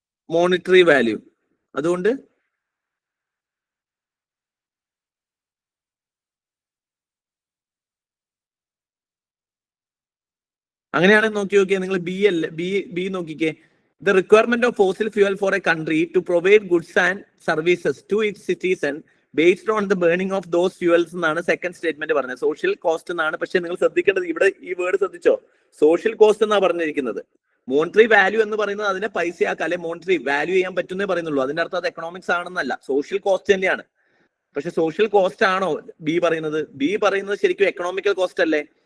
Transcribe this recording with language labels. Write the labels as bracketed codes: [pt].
[ml] Monetary value. അതുകൊണ്ട് അങ്ങനെയാണെങ്കിൽ നോക്കിയേ, നിങ്ങൾ ബി അല്ലേ, ബി നോക്കിക്കേ. [en] The requirement of fossil fuel for a country to provide goods and services to its citizens based on the burning of those fuels [ml] എന്നാണ് second statement പറഞ്ഞത്. Social cost എന്നാണ്. പക്ഷെ നിങ്ങൾ ശ്രദ്ധിക്കേണ്ടത് ഇവിടെ ഈ വേർഡ് ശ്രദ്ധിച്ചോ, സോഷ്യൽ കോസ്റ്റ് എന്നാണ് പറഞ്ഞിരിക്കുന്നത്. മോണിറ്ററി വാല്യൂ എന്ന് പറയുന്നത് അതിനെ പൈസയാക്കുക, അല്ലെ മോണിറ്ററി വാല്യൂ ചെയ്യാൻ പറ്റുന്നേ പറയുന്നുള്ളൂ. അതിന്റെ അർത്ഥം അത് എക്കണോമിക്സ് ആണെന്നല്ല, സോഷ്യൽ കോസ്റ്റ് തന്നെയാണ്. പക്ഷെ സോഷ്യൽ കോസ്റ്റ് ആണോ ബി പറയുന്നത്? ബി പറയുന്നത് ശരിക്കും എക്കണോമിക്കൽ കോസ്റ്റ് അല്ലേ.